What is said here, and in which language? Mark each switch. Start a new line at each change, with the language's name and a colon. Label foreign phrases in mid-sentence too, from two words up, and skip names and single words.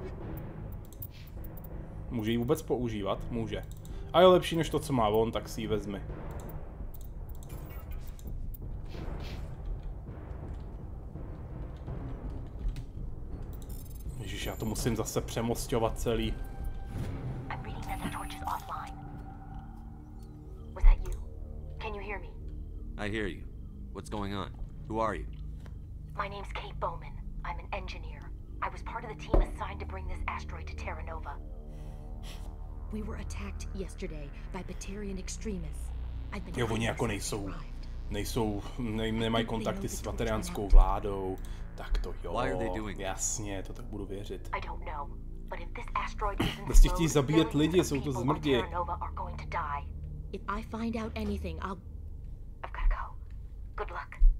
Czech: Může ji vůbec používat? Může. A je lepší než to, co má on, tak si ji vezmi. Ježiš, já to musím zase přemosťovat celý.
English: I hear you. What's going on? Who are you? My name's Kate Bowman. I'm an engineer. I was part of the team assigned to bring this asteroid to Terra Nova. We were attacked yesterday by Batarian extremists.
Czech: Jo, oni jako nemají kontakty s batariánskou vládou. Tak to jo, jasně, to tak budu věřit. Prostě chtějí zabíjet lidi, jsou to zmrdi.
English: If I find out anything, I've gotta go. Good luck.